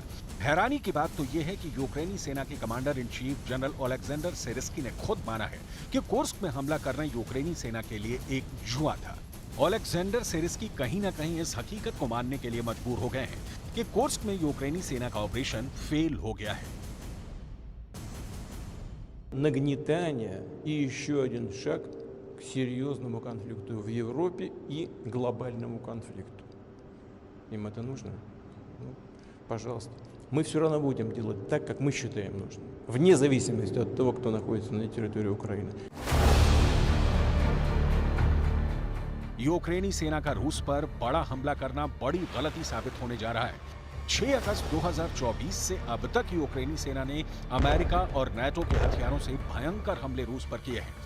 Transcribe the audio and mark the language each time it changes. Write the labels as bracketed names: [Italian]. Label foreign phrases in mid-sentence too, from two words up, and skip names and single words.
[Hindi] हैरानी की बात तो यह है कि यूक्रेनी सेना के [English] commander in chief [Hindi] जनरल ओलेक्जेंडर सिरिस्की ने खुद माना है कि कुर्स्क में हमला करना यूक्रेनी सेना के लिए एक जुआ था। ओलेक्जेंडर सिरिस्की कहीं ना कहीं इस हकीकत को मानने के लिए मजबूर हो गए हैं कि कुर्स्क में यूक्रेनी सेना का ऑपरेशन फेल हो गया है। [Russian] Нагнетание и еще один шаг к серьезному конфликту в Европе и глобальному конфликту. Им это нужно? Ну, пожалуйста. Мы все равно будем делать так, как мы считаем нужным, вне зависимости от того, кто находится на территории Украины. [Hindi] यूक्रेनी सेना का रूस पर बड़ा हमला करना बड़ी गलती साबित होने जा रहा है। 6 अगस्त 2024 से अब तक यूक्रेनी सेना ने अमेरिका और नाटो के हथियारों से भयंकर हमले रूस पर किए हैं।